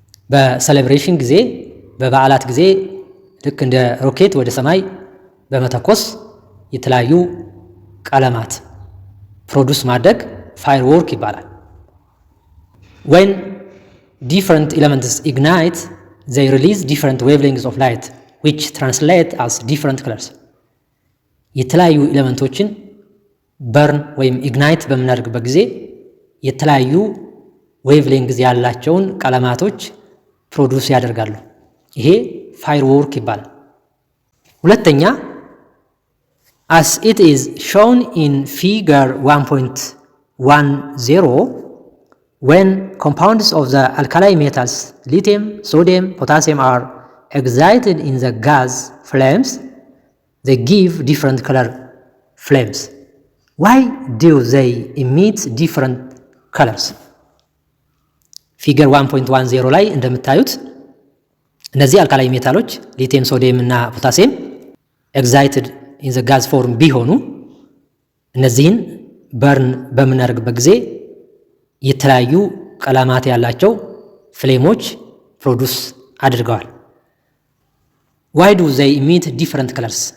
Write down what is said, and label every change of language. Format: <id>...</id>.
<am>በሴሌብሬሽን ጊዜ በበዓላት ጊዜ ልክ እንደ ሮኬት ወደ ሰማይ በመተኮስ የተለያዩ ቀለማት ፕሮዱስ ማድረግ ፋየርወርክ ይባላል።</am> <en>when different elements ignite they release different wavelengths of light which translate as different colors.</en> <am>የተለያዩ ኤሌመንቶችን በርን ወይም ኢግናይት በምናደርግበት ጊዜ የተለያዩ ዌቭሌንግዝ ያላቸውን ቀለማቶች ፕሮዱስ ያደርጋሉ። ይሄ ፋየርወርክ ይባላል። ሁለተኛ</am> <en>as it is shown in figure 1.10 when compounds of the alkali metals lithium, sodium, potassium are excited in the gas flames they give different color flames. Why do they emit different colors?</en> <am>ፊገር 1.10 ላይ እንደምታዩት እነዚህ አልካላይ ሜታሎች ሊቲየም፣ ሶዲየም እና ፖታሲየም ኤግዛይትድ ኢን ዘ ጋዝ ፎርም ቢሆኑ እነዚህን በርን በምናደርግበት ጊዜ የተለያዩ ቀለማት ያላቸው ፍሌሞች ፕሮዱስ አድርገዋል።</am> <en>ዋይ ዱ ዘይ ኢሚት ዲፍረንት ከለርስ?</en>